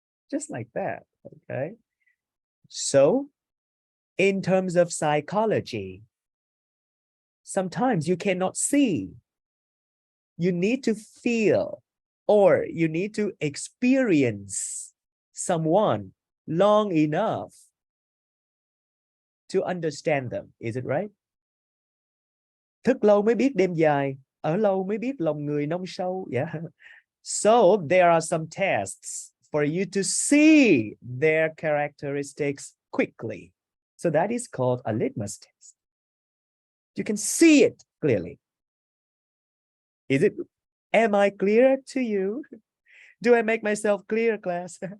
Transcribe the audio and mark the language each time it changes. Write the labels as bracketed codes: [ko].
[en] Just like that, okay? So, in terms of psychology, sometimes you cannot see. You need to feel or you need to experience someone long enough to understand them. Is it right? [vi] Thức lâu mới biết đêm dài, ở lâu mới biết lòng người nông sâu. [en] Yeah. So there are some tests for you to see their characteristics quickly. So that is called a litmus test. You can see it clearly. Am I clear to you? Do I make myself clear, class?